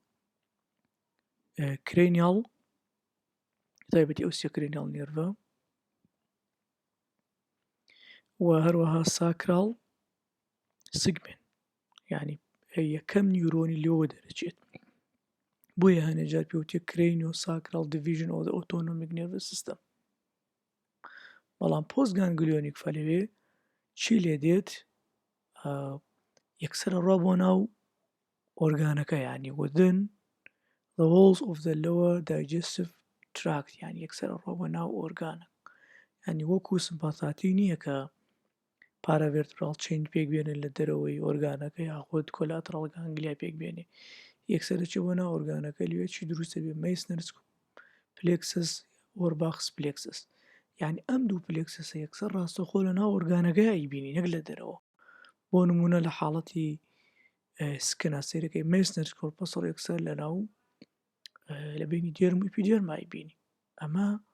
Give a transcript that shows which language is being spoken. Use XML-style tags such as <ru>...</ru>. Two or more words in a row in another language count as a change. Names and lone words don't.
<ckb>کرێنیاڵ تایبەتی ئەو سێ کرێنیاڵ نێرڤە و هەروەها ساکرال سگمنت یعنی یەکەم نیورۆنی لێوە دەرەچێت بۆیە هەنێجار پێوتێ</ckb> <en>cranio sacral division of the autonomic nervous system.</en> <ckb>بەڵام پۆست گانگلیۆنیک فەلەوێ چی لێ دێت یەکسەرە ڕوا بۆ ناو ئۆرگانەکە یعنی</ckb> <en>within the walls of the lower digestive tract</en> <ckb>یعنی یەکسەرە ڕوا بۆ ناو ئۆرگانە ینی وەکو سمپاتیک نییە کە پاراڤێرتبرال چین پێک بێنێت لە دەرەوەی ئۆرگانەکە یاخود کۆلاترال گانگلیا پێک بێنێ یەکسەرە چی بۆ ناو ئۆرگانەکە لێ چی دروستە بێ مەیسنەرس پلێکسس وەرباخس پلێکسس یعنی ئەم دوو پلێکسسە یەکسەر ڕاستەخۆ لە ناو ئۆرگانەکە ئەیبینی نەک لە دەرەوە بۆ نمونە لە حاڵەتی سکنە سەیرەکەی مەیسنەرس کۆرپەسڵ یەکسەر لە ناو لە بینی دێرم و ئیپیدێرما ئەیبینی ئەمە</ckb>